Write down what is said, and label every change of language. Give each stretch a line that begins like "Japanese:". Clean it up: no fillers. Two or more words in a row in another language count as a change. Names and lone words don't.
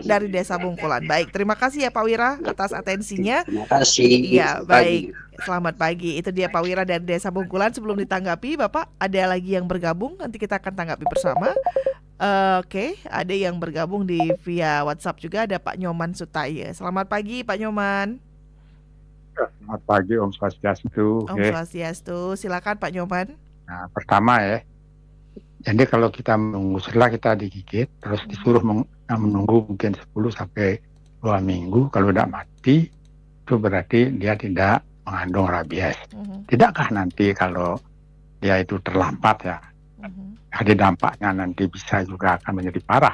Indonesian: Dari Desa Bungkulan. Baik, terima kasih ya Pak Wira atas atensinya. Terima kasih. Iya, baik. Selamat pagi. Itu dia Pak Wira dari Desa Bungkulan. Sebelum ditanggapi, Bapak, ada lagi yang bergabung. Nanti kita akan tanggapi bersama. Oke, ada yang bergabung di via WhatsApp juga. Ada Pak Nyoman Sutaya. Selamat pagi Pak Nyoman. Selamat pagi,
Balinese: Om Swastiastu. Om Swastiastu.
Indonesian: Silakan Pak Nyoman. Nah, pertama ya. Jadi kalau kita menunggu setelah kita digigit, terus disuruh menunggu mungkin 10 sampai 2 minggu, kalau tidak mati, itu berarti dia tidak mengandung rabies. Tidakkah nanti kalau dia itu terlambat ya, ada dampaknya nanti bisa juga akan menjadi parah.